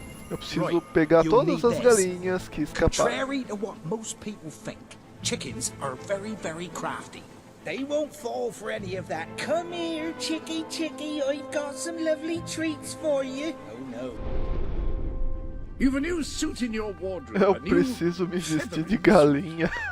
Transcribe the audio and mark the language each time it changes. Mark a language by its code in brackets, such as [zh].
[pt] Eu preciso pegar todas as galinhas que escaparam. [en] Contrary to what most people think, chickens are very, very crafty. They won't fall for any of that. Come here, chickie, chickie, I've got some lovely treats for you. Oh no. You've a new suit in your wardrobe. [pt] Eu preciso me vestir de galinha.